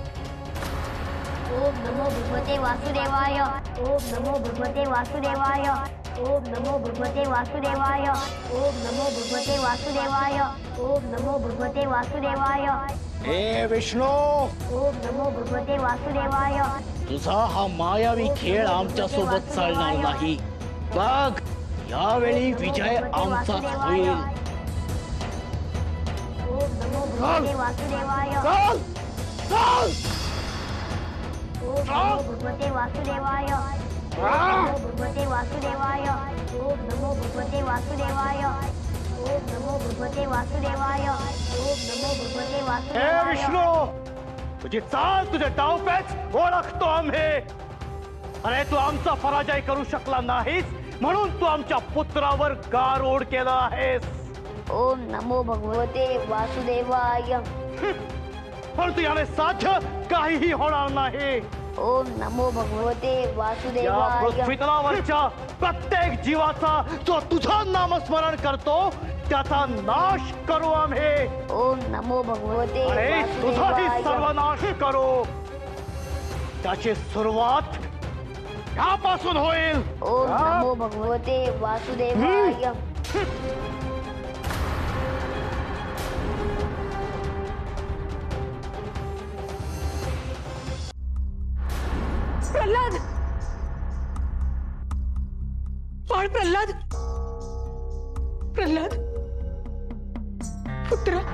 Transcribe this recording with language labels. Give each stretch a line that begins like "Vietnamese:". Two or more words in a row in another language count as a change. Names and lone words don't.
Sanskrit: ओम नमो भगवते वासुदेवाय. ओम नमो भगवते वासुदेवाय. ओम नमो भगवते वासुदेवाय. ओम नमो भगवते वासुदेवाय. ओम नमो भगवते वासुदेवाय.
Marathi: हे विष्णू,
Sanskrit: ओम नमो भगवते वासुदेवाय.
Marathi: तुझा हा मायावी खेळ आमच्या सोबत चालणार नाही. बघ, यावेळी विजय आमचाच होईल.
Sanskrit: ओम नमो भगवते वासुदेवाय.
Marathi: चल चल.
Sanskrit: ओम नमो भगवते वासुदेवाय. ओम नमो भगवते वासुदेवाय. ओम नमो भगवते वासुदेवाय. ओम नमो भगवते वासुदेवाय. ओम नमो भगवते
Marathi: हे
Sanskrit: वासुदेवाय.
Marathi: विष्णू, तुझी चाल, तुझे डावपेच ओळखतो आम्ही. अरे तू आमचा पराजय करू शकला नाहीस म्हणून तू आमच्या पुत्रावर गारोड केला आहेस.
Sanskrit: ओम नमो भगवते वासुदेवाय
Marathi: परंतु याने साध्य काहीही होणार नाही.
Sanskrit: ओम नमो भगवते
Marathi: या
Sanskrit: वासुदेवाय
Marathi: पृथ्वीतलावरच्या प्रत्येक जीवाचा जो तुझं नामस्मरण करतो त्याचा नाश करू आम्ही.
Sanskrit: ओम नमो भगवते
Marathi: आणि तुझाही
Sanskrit: वासुदेवाय
Marathi: सर्वनाश करू. त्याची सुरुवात यापासून होईल.
Sanskrit: ओम नमो भगवते वासुदेवाय
Marathi: प्रल्हाद, बाळ प्रल्हाद, प्रल्हाद पुत्र.